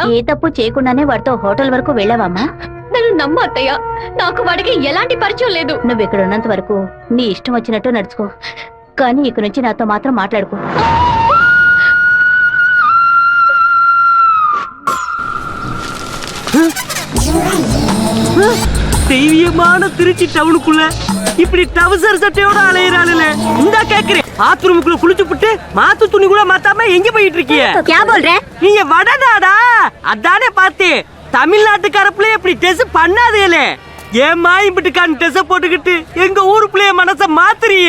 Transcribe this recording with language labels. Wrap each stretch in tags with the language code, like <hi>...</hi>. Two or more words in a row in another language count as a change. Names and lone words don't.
<te>ఏ తప్పు చేయకుండానే వాడితో హోటల్ వరకు వెళ్ళావమ్మా? నన్ను నమ్ము అత్తయ్య, నాకు వాడికి ఎలాంటి పరిచయం లేదు. నువ్వు ఇక్కడ ఉన్నంత వరకు నీ ఇష్టం వచ్చినట్టు నడుచుకో, కానీ ఇక నుంచి నాతో మాత్రం మాట్లాడుకో.</te> <ta>தெய்வீகமான திருச்சி டவுனுக்குள்ள இப்படி டவுசர் சட்டையோட அலையிறாளுல இந்த கேக்குறேன் பாத்ரூமுக்குள்ள குளிச்சு புட்டு மாத்து துணி கூட மாத்தாம எங்க போயிட்டு இருக்கீங்க நீங்க வடநாடா அதானே பார்த்தேன் தமிழ்நாட்டுக்காரப்புல இப்படி டெஸ்ட் பண்ணாதேலே ஏமா இப்படிக்கான டெஸ்ட் போட்டுக்கிட்டு எங்க ஊருக்குள்ளே மனச மாத்துறீங்க</ta>